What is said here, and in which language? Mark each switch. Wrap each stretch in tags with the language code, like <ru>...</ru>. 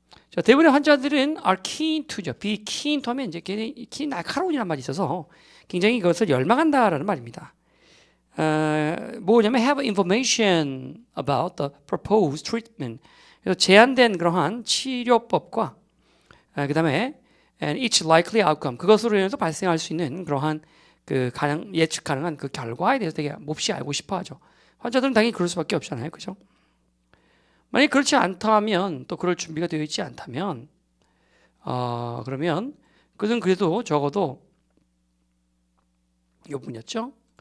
<ko>자, 대부분의 환자들은</ko> <en>are keen to</en> <ko>죠.</ko> <en>be keen to</en> <ko>하면 이제 keen 날카로운이라는 말이 있어서 굉장히 그것을 열망한다라는 말입니다. 뭐냐면</ko> <en>have information about the proposed treatment.</en> <ko>그래서 제한된 그러한 치료법과 그 다음에</ko> <en>and each likely outcome.</en> <ko>그것으로 인해서 발생할 수 있는 그러한 그 가능 예측 가능한 그 결과에 대해서 되게 몹시 알고 싶어하죠. 환자들은 당연히 그럴 수밖에 없잖아요, 그죠? 만약 그렇지 않다면 또 그럴 준비가 되어 있지 않다면 그러면 그는 그래도 적어도 요 분이었죠.</ko>